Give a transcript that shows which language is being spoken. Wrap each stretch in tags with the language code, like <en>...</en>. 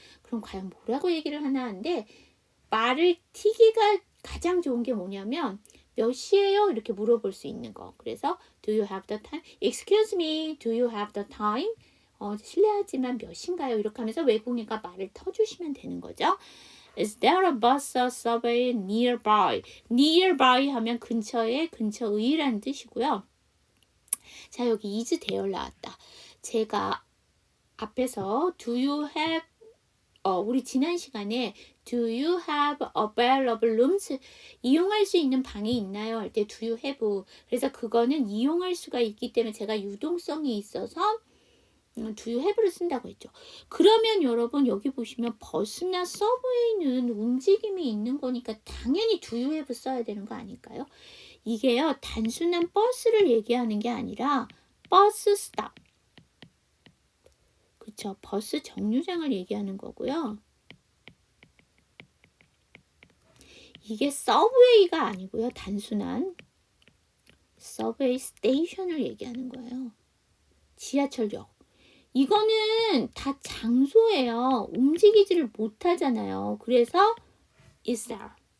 <ko>그럼 과연 뭐라고 얘기를 하나 하는데 말을 튀기가 가장 좋은 게 뭐냐면 몇 시예요? 이렇게 물어볼 수 있는 거.</ko> <en>그래서 Do you have the time? Excuse me, do you have the time?</en> <ko>실례하지만 몇 시인가요? 이렇게 하면서 외국인과 말을 터주시면 되는 거죠.</ko> <en>Is there a bus or subway nearby?</en> <ko>nearby 하면 근처에, 근처의라는 뜻이고요. 자, 여기 is 대열 나왔다. 제가 앞에서 do you have 우리 지난 시간에</ko> <en>Do you have available rooms?</en> <ko>이용할 수 있는 방이 있나요?</ko> <en>할 때 Do you have?</en> <ko>그래서 그거는 이용할 수가 있기 때문에 제가 유동성이 있어서</ko> <en>Do you have</en> <ko>를 쓴다고 했죠. 그러면 여러분 여기 보시면 버스나 서브웨이는 움직임이 있는 거니까 당연히</ko> <en>Do you have</en> <ko>써야 되는 거 아닐까요? 이게요, 단순한 버스를 얘기하는 게 아니라 버스 스탑. 그쵸? 버스 정류장을 얘기하는 거고요. 이게 서브웨이가 아니고요. 단순한 서브웨이 스테이션을 얘기하는 거예요. 지하철역. 이거는 다 장소예요. 움직이지를 못하잖아요.</ko> <en>그래서 is there.</en>